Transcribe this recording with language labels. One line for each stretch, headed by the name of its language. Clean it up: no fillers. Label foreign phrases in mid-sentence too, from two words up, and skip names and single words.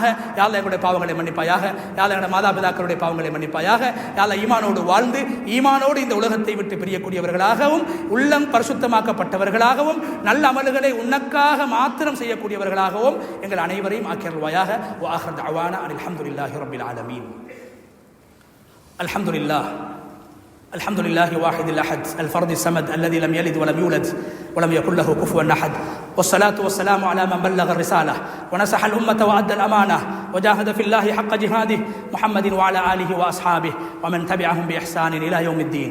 Tamil: யா அல்லாஹ் எங்களுடைய பாவங்களை மன்னிப்பாயாக, யா அல்லாஹ் எங்களுடைய மாதாபிதாக்களுடைய பாவங்களை மன்னிப்பாயாக, யா அல்லாஹ் ஈமானோடு வாழ்ந்து ஈமானோடு இந்த உலகத்தை விட்டு பிரியக்கூடியவர்களாகவும், உள்ளம் பரிசுத்தமாக்கப்பட்டவர்களாகவும், நல்ல அமல்களை உனக்காக மாத்திரம் செய்யக்கூடியவர்களாகவும் எங்கள் அனைவரையும் ஆக்கியருவாயாக.
Arabic: وآخر دعوانا أن الحمد لله رب العالمين. அல்ஹம்துலில்லாஹ் الحمد لله واحد الأحد الفرد الصمد الذي لم يلد ولم يولد ولم يكن له كفوا أحد، والصلاة والسلام على من بلغ الرسالة ونصح الأمة وأدى الأمانة وجاهد في الله حق جهاده، محمد وعلى آله وأصحابه ومن تبعهم بإحسان إلى يوم الدين.